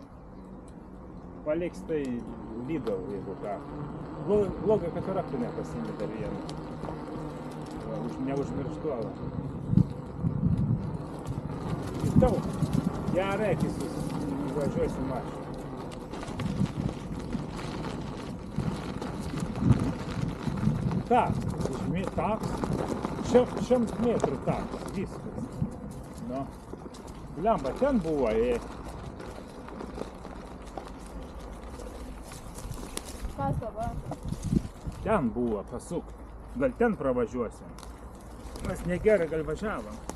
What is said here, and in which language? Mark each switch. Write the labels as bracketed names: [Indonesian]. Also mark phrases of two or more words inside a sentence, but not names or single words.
[Lithuanian] Paliks tai Lidl, jeigu ką. Blogai, kad raktų nepasiimė dar vieną. Neužmirštuolą. Įstau, gerai, kai važiuosim mašiną. [Ukrainian] Так, так. 100 метрів так, [Lithuanian] viskas. Nu. Lemba, ten buvo, Kas dabar? ten buvo, pasuk. Gal ten pravažiuosim. Mes negerai gal važiavom.